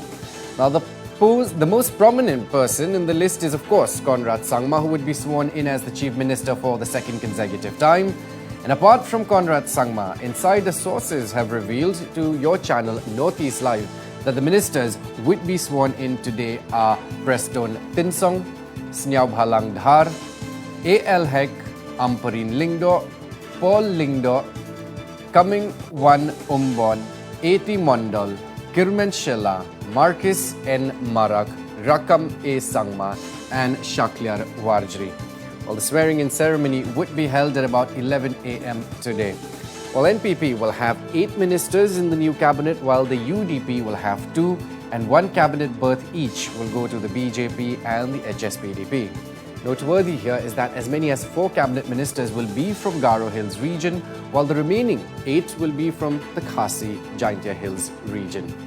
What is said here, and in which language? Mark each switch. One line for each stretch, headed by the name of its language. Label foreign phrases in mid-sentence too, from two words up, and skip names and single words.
English: Now, the most prominent person in the list is, of course, Conrad Sangma, who would be sworn in as the Chief Minister for the second consecutive time. And apart from Conrad Sangma, insider sources have revealed to your channel Northeast Live that the ministers would be sworn in today are Preston Tinsong, Sniaubhalang Dhar, A.L. Hek, Amparin Lingdo, Paul Lingdo, Kaming Wan Umbon, A.T.Mondal, Kirmen Shela, Marcus N. Marak, Rakam A. Sangma, and Shaklyar Warjri. Well, the swearing-in ceremony would be held at about 11 a.m. today. Well, NPP will have 8 ministers in the new cabinet, while the UDP will have 2, and 1 cabinet berth each will go to the BJP and the HSPDP. Noteworthy here is that as many as 4 cabinet ministers will be from Garo Hills region, while the remaining 8 will be from the Khasi Jaintia Hills region.